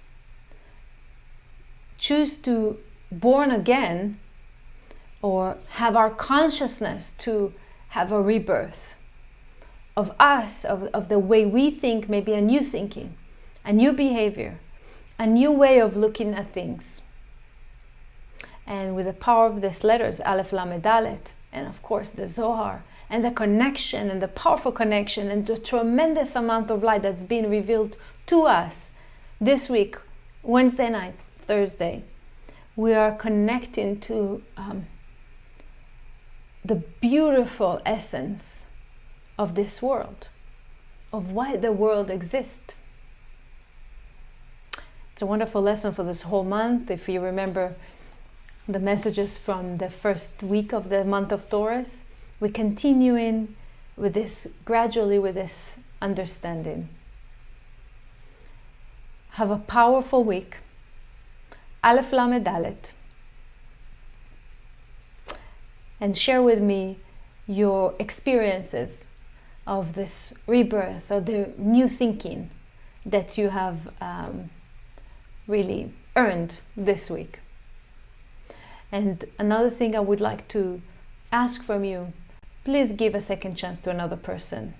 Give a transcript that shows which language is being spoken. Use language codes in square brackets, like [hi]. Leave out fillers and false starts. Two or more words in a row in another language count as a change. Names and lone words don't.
[en] Choose to born again, or have our consciousness to have a rebirth of us, of the way we think, maybe a new thinking, a new behavior, a new way of looking at things. And with the power of these letters, א.ל.ד, and of course the Zohar, and the connection and the powerful connection and the tremendous amount of light that's been revealed to us this week, Wednesday night, Thursday, we are connecting to the beautiful essence of this world, of why the world exists. It's a wonderful lesson for this whole month. If you remember the messages from the first week of the month of Taurus, we continue in with this, gradually with this understanding. Have a powerful week. א.ל.ד. And share with me your experiences of this rebirth, or the new thinking that you have really earned this week. And another thing I would like to ask from you, please give a second chance to another person.